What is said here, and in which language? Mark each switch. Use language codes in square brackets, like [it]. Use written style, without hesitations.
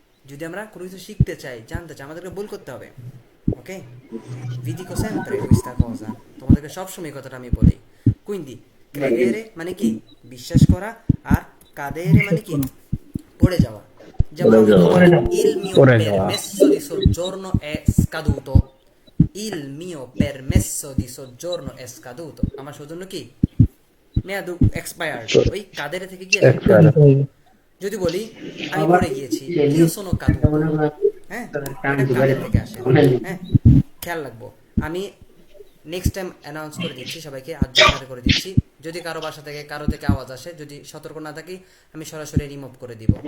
[bn] যদি আমরা কোনো কিছু শিখতে চাই, জানতে চাই, আমাদেরকে ভুল করতে হবে। ওকে, [it] vi dico sempre questa cosa, [bn] তোমাদেরকে সবসময় কথাটা আমি বলি। [it] quindi credere [bn] মানে কি? বিশ্বাস করা। আর cadere মানে কি? পড়ে যাওয়া। যেমন আমি বলবো, [it] il mio permesso di soggiorno è scaduto। il mio permesso di soggiorno è scaduto, [bn] আমার সৌজন্য কি? মেয়াদ এক্সপায়ার্ড। ওই কাদের থেকে কি আসে? যদি বলি আমি পড়ে গিয়েছি, [it] io sono caduto, [bn] হ্যাঁ, এটা কাদের থেকে আসে। হ্যাঁ, খেয়াল রাখবো। আমি নেক্সট টাইম অ্যানাউন্স করে দিচ্ছি সবাইকে, আজ্ঞা করে দিচ্ছি, যদি কারো বাসা থেকে কারো থেকে আওয়াজ আসে, যদি সতর্ক না থাকি, আমি সরাসরি রিমুভ করে দিব।